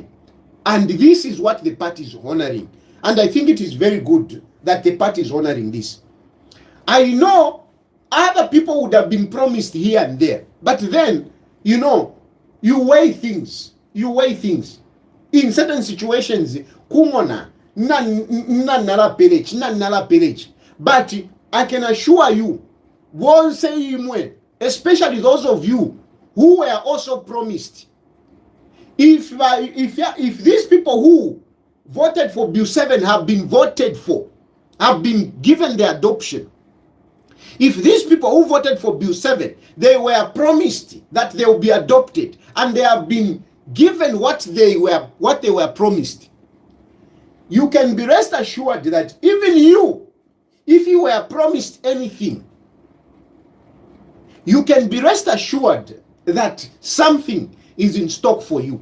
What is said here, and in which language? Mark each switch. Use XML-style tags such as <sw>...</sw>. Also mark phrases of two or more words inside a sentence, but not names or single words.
<en>And this is what the party is honoring. And I think it is very good that the party is honoring this. I know other people would have been promised here and there. But then, you weigh things. In certain situations, kumona, nala pelech. But I can assure you, especially those of you who were also promised, if these people who voted for Bill 7 have been voted for, have been given the adoption, if these people who voted for Bill 7, they were promised that they will be adopted, and they have been given what they were promised, you can be rest assured that even you, if you were promised anything, you can be rest assured that something is in stock for you.</en>